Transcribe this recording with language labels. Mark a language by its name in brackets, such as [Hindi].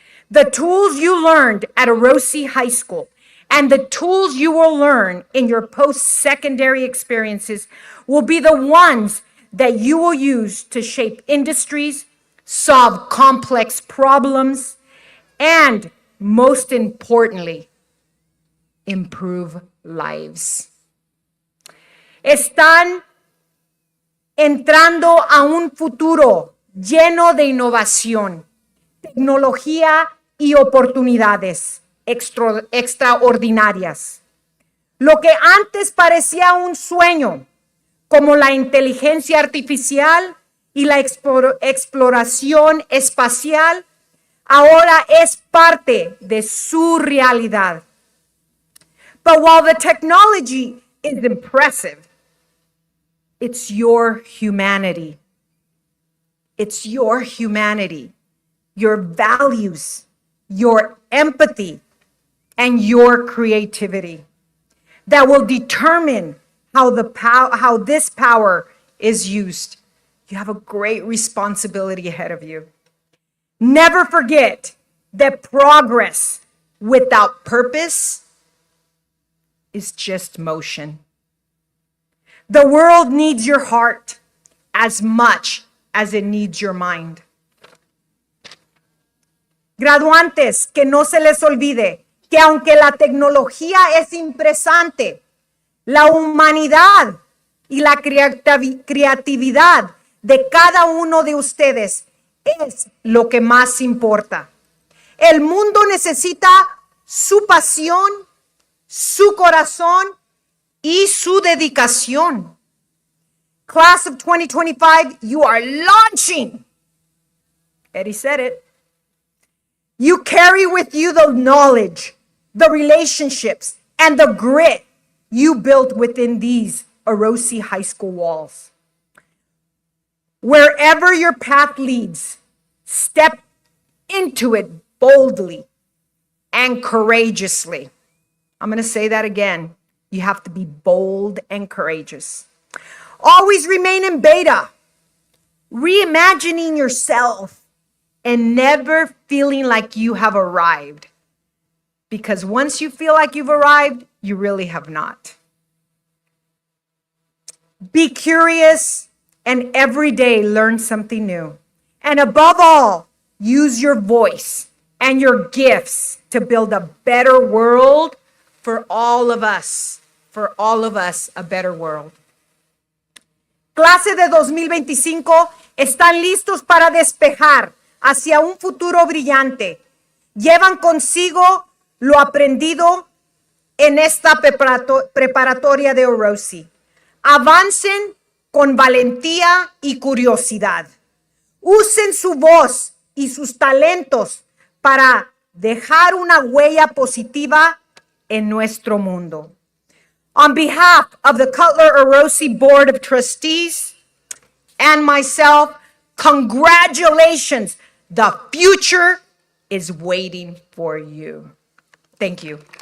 [English] The tools you learned at Orosi High School and the tools you will learn in your post-secondary experiences will be the ones that you will use to shape industries, solve complex problems, and most importantly, improve lives. [Spanish] Están entrando a un futuro lleno de innovación, tecnología y oportunidades extraordinarias. Lo que antes parecía un sueño, como la inteligencia artificial y la exploración espacial, ahora es parte de su realidad. [English] But while the technology is impressive, it's your humanity. It's your humanity, your values, your empathy, and your creativity that will determine how this power is used. You have a great responsibility ahead of you. Never forget that progress without purpose is just motion. The world needs your heart as much as it needs your mind. [Spanish] Graduantes, que no se les olvide que aunque la tecnología es impresionante, la humanidad y la creatividad de cada uno de ustedes es lo que más importa. El mundo necesita su pasión, su corazón y su dedicación. [English] Class of 2025, you are launching. Eddie said it. You carry with you the knowledge, the relationships, and the grit you built within these Orosi High School walls. Wherever your path leads, step into it boldly and courageously. I'm going to say that again. You have to be bold and courageous. Always remain in beta, reimagining yourself and never feeling like you have arrived. Because once you feel like you've arrived, you really have not. Be curious and every day learn something new. And above all, use your voice and your gifts to build a better world for all of us. For all of us, a better world. [Spanish] Clase de 2025, están listos para despejar hacia un futuro brillante. Llevan consigo lo aprendido en esta preparatoria de Orosi. Avancen con valentía y curiosidad. Usen su voz y sus talentos para dejar una huella positiva en nuestro mundo. [English] On behalf of the Cutler Orosi Board of Trustees and myself, congratulations. The future is waiting for you. Thank you.